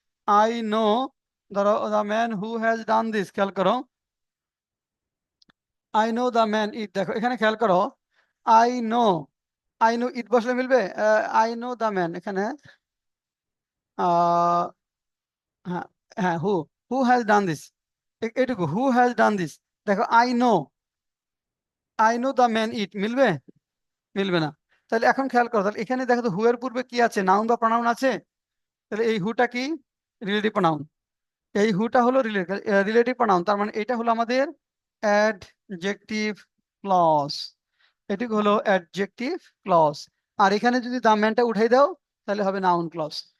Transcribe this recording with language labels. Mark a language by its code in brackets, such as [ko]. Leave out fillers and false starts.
[en] I know the man who has done this. [bn] খেয়াল করো, [en] I know the man it, [bn] দেখো এখানে খেয়াল করো, [en] I know it [bn] বসলে মিলবে? [en] I know the man, [bn] এখানে আহ হ্যাঁ, হ্যাঁ, [en] who has done this, এটুকু, who has done this। দেখো, I know the man it [bn] মিলবে? মিলবে না। তাহলে এখন খেয়াল করো, তাহলে এখানে দেখো তো হু এর পূর্বে কি আছে, নাউন বা প্রনাউন আছে? তাহলে এই হুটা কি? Relative pronoun. এই হুটা হলো রিলেটিভ প্রনাউন, তার মানে এটা হলো আমাদের অ্যাডজেক্টিভ ক্লজ। এটি হলো অ্যাডজেক্টিভ ক্লজ। আর এখানে যদি দা ম্যানটা উঠাই দাও তাহলে হবে নাউন ক্লজ।